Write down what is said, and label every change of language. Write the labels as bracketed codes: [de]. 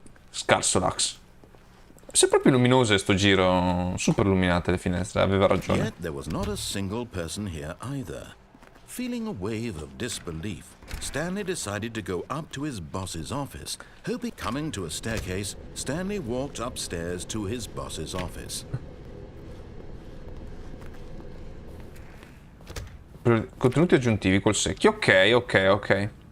[it] Scarso Lax. Sei proprio luminose sto giro, super illuminate le finestre, aveva ragione. [en] Yet there was not a single person here either. Feeling a wave of disbelief, Stanley decided to go up to his boss's office. Coming to a staircase, Stanley walked upstairs to his boss's office. [it] Contenuti aggiuntivi col secchio, ok.